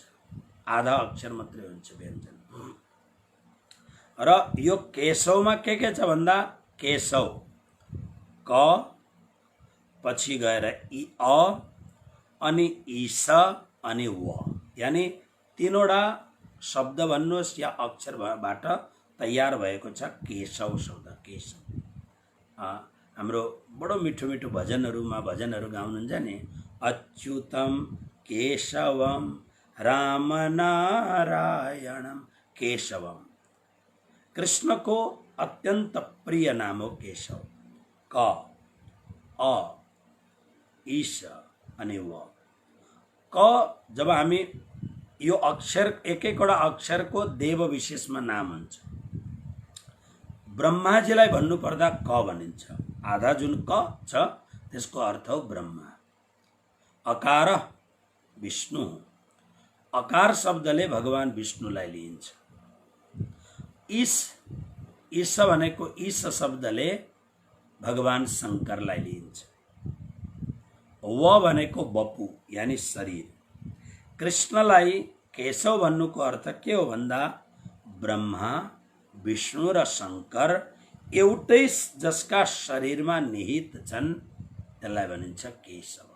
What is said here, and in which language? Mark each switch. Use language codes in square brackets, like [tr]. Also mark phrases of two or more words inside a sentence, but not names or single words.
[ne] आधा अक्षर मात्रै हुन्छ व्यञ्जन। र यो केशवमा के छ भन्दा, केशव क पछि गएर इ अ अनि ईस अनि व, यानी 3 वटा शब्द भन्नुहोस् या अक्षरबाट तयार भएको छ केशव शब्द। केशव हाम्रो बडो मिठो मिठो भजनहरुमा भजनहरु गाउनुहुन्छ नि, [sa] अच्युतम केशवम राम नारायणम केशवम। [ne] कृष्णको अत्यन्त प्रिय नाम हो केशव। क अ ईश अनि व। क जब हामी यो अक्षर एक एकवटा अक्षरको देव विशेषमा नाम हुन्छ। ब्रह्माजीलाई भन्नु पर्दा क भनिन्छ, आधा जुन क छ त्यसको अर्थ हो ब्रह्मा। अकार विष्णु, अकार शब्दले भगवान विष्णुलाई लिइन्छ। ईश भनेको ईश शब्दले भगवान शंकरलाई लिइन्छ। व भनेको बपु यानी शरीर। कृष्णलाई केशव भन्नुको अर्थ के हो भन्दा, ब्रह्मा विष्णु र शंकर एउटै जसका शरीरमा निहित छन् त्यसलाई भनिन्छ केशव।